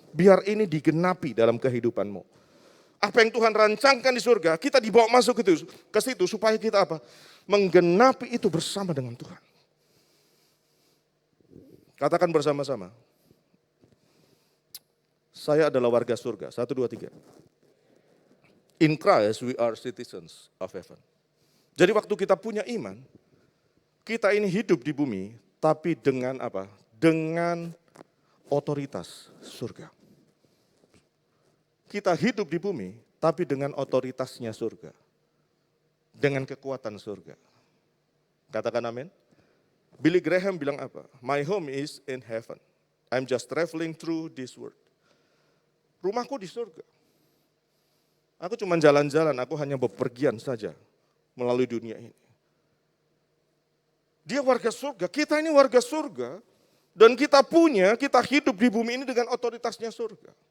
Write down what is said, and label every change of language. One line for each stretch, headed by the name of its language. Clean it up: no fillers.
Indonesian: Biar ini digenapi dalam kehidupanmu. Apa yang Tuhan rancangkan di surga, kita dibawa masuk ke situ supaya kita apa? Menggenapi itu bersama dengan Tuhan. Katakan bersama-sama. Saya adalah warga surga. 1, 2, 3.
English: In Christ we are citizens of heaven.
Indonesian: Jadi waktu kita punya iman, kita ini hidup di bumi, tapi dengan apa? Dengan otoritas surga. Kita hidup di bumi, tapi dengan otoritasnya surga. Dengan kekuatan surga. Katakan amin. Billy Graham bilang apa?
English: My home is in heaven. I'm just traveling through this world.
Indonesian: Rumahku di surga. Aku cuma jalan-jalan, aku hanya bepergian saja melalui dunia ini. Dia warga surga, kita ini warga surga. Dan kita hidup di bumi ini dengan otoritasnya surga.